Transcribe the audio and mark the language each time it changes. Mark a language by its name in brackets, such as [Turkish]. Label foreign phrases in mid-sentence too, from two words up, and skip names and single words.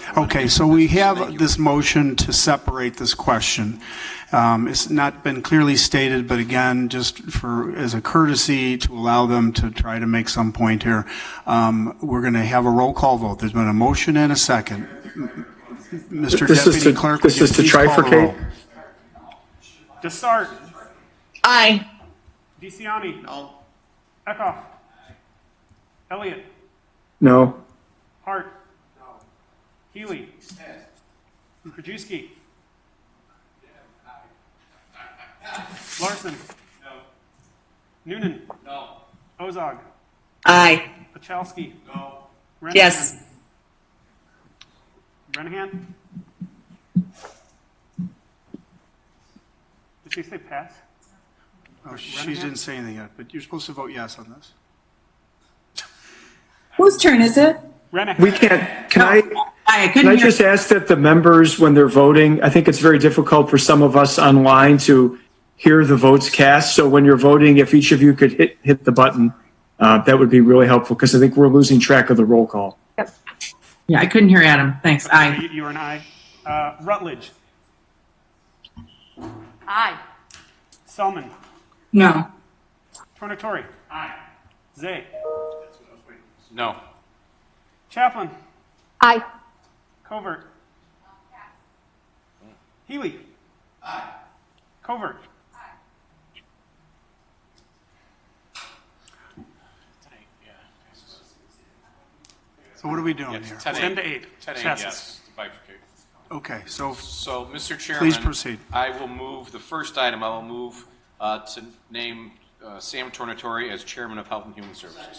[English] Okay, so we have this motion to separate this question. It's not been clearly stated, but again, just as a courtesy to allow them to try to make some point here, we're going to have a roll call vote. There's been a motion and a second. Mr. Deputy Clerk, would This you is to please call the trifurcate? roll? Dessart. Aye. DeCiani. No. Eckhoff. Elliott. No. Hart. No. Healy. Krajewski. Larson. No. Noonan. No. Ozog. Aye. Pachowski. No. Yes. Renahan. Did she say pass? Oh, she didn't say anything yet, but you're supposed to vote yes on this. Whose turn is it? Renahan. We can't, can I couldn't hear- just ask that the members, when they're voting, I think it's very difficult for some of us online to hear the votes cast. So when you're voting, if each of you could hit the button, that would be really helpful because I think we're losing track of the roll call. Yeah, I couldn't hear Adam. Thanks. Aye. You were an aye. Rutledge. Aye. Selman. No. Tornatore. Aye. Zay. No. Chaplin. Aye. Covert. Healy. Aye. Covert. So what are we doing Yes, here? 10 to 8. 10 to 8, Passes. yes, to bifurcate. Okay, so So, Mr. Chairman. Please proceed. I will move, the first item, I will move to name Sam Tornatore as Chairman of Health and Human Services.